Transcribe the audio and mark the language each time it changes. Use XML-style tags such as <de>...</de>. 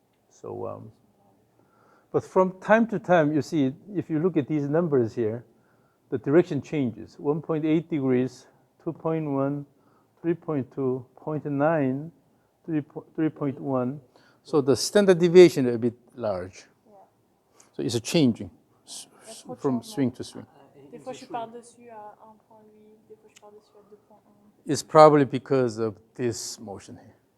<en>So, but from time to time, you see, if you look at these numbers here, the direction changes. 1.8 degrees, 2.1, 3.2, 0.9, 3.1. So the standard deviation is a bit large. Yeah. So it's changing</en> <fr>trop de</fr> <en>from</en> <fr>changements.</fr> <en>swing to swing.</en> <fr>Des fois, je pars dessus à 1.8, des fois, je pars dessus à 2.1.</fr> <en>It's probably because of this motion here.</en>